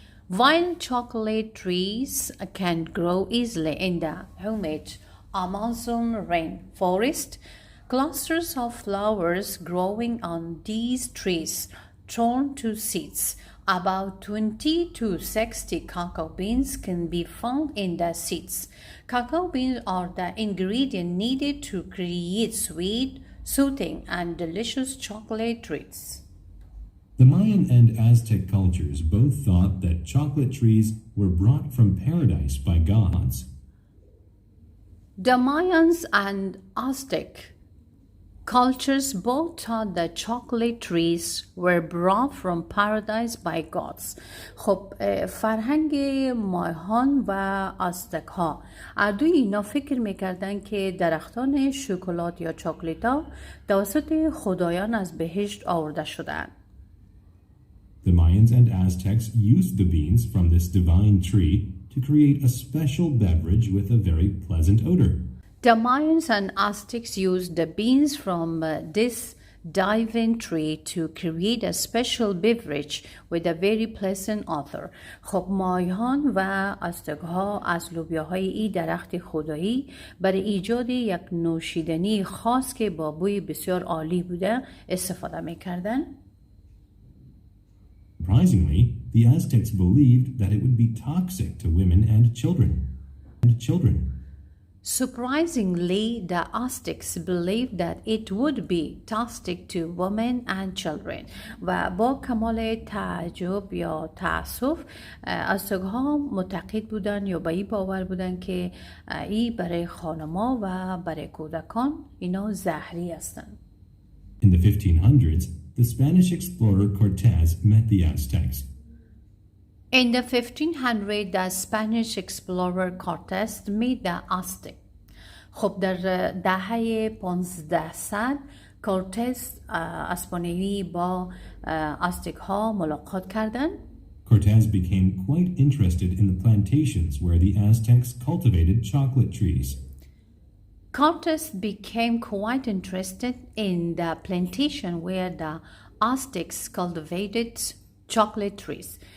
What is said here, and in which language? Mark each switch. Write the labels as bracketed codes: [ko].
[en] Wild chocolate trees can grow easily in the humid Amazon rainforest. Clusters of flowers growing on these trees turn to seeds. About 20 to 60 cacao beans can be found in the seeds. Cacao beans are the ingredient needed to create sweet, soothing, and delicious chocolate treats. The Mayan and Aztec cultures both thought that chocolate trees were brought from paradise by gods. The Mayans and Aztec cultures both taught that chocolate trees were brought from paradise by gods. [fa] خب فرهنگ مایهان و آزتک ها اردوی اینا فکر میکردن که درختان شکلات یا چاکلیتا توسط خدایان از بهشت آورده شدند. [en] The Mayans and Aztecs used the beans from this divine tree to create a special beverage with a very pleasant odor. The Mayans and Aztecs used the beans from this divine tree to create a special beverage with a very pleasant odor. [fa] خب مایهان و آزتک ها از لوبیاهای این درخت خدایی برای ایجاد یک نوشیدنی خاص که با بوی بسیار عالی بوده استفاده می‌کردند. [en] Surprisingly, the Aztecs believed that it would be toxic to women and children. Surprisingly, the Aztecs believed that it would be toxic to women and children. [fa] و با کمال تعجب یا تأسف آزتک ها معتقد بودن یا به این باور بودن که این برای خانما و برای کودکان اینا زهری هستند. [en] In the 1500s, the Spanish explorer Cortez met the Aztecs. In the 1500s, the Spanish explorer Cortez met the Aztec. [fa] خب در دهه 1500 کورتز اسپانیایی با آزتک ها ملاقات کردند. [en] Cortez became quite interested in the plantations where the Aztecs cultivated chocolate trees. Cortez became quite interested in the plantation where the Aztecs cultivated chocolate trees.